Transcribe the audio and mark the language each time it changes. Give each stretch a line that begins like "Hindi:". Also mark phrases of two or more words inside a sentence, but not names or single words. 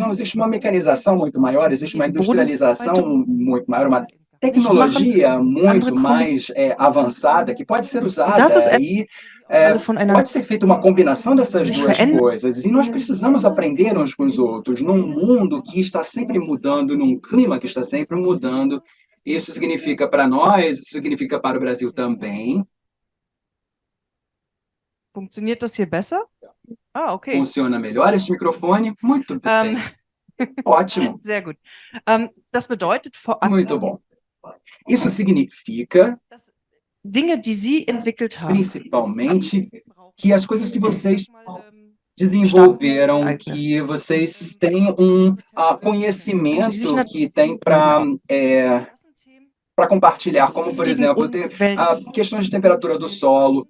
Portuguese: Não, existe uma mecanização muito maior, existe uma industrialização muito maior, uma tecnologia muito mais avançada que pode ser usada e pode ser feita uma combinação dessas duas coisas. E nós precisamos aprender uns com os outros num mundo que está sempre mudando, num clima que está sempre mudando. Isso significa para nós, isso significa para o Brasil também.
German: Funktioniert das hier besser? Ah, okay.
Portuguese: Funciona melhor este microfone? Muito bem. Ótimo.
German: Sehr gut. Das bedeutet vor allem,
Portuguese: muito bom. Isso significa
German: Dinge, die Sie entwickelt haben,
Portuguese: principalmente que as coisas que vocês desenvolveram, que vocês têm um conhecimento que tem para compartilhar, como, por exemplo, questões de temperatura do solo.